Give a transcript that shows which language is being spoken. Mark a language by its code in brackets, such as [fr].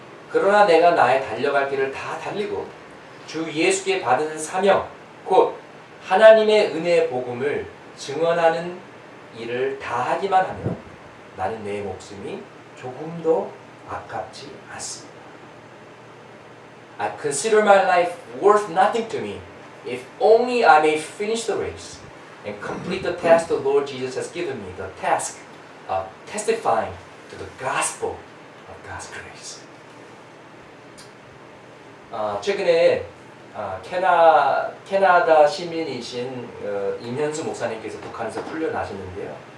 [ko] 그러나 내가 나의 달려갈 길을 다 달리고 주 예수께 받은 사명 곧 하나님의 은혜의 복음을 증언하는 일을 다 하기만 하면 나는 내 목숨이 조금도 아깝지 않습니다. [en] I consider my life worth nothing to me if only I may finish the race and complete the task the Lord Jesus has given me, the task of testifying to the gospel of God's grace. [ko] 최근에 캐나다 시민이신 임현수 목사님께서 북한에서 풀려나셨는데요.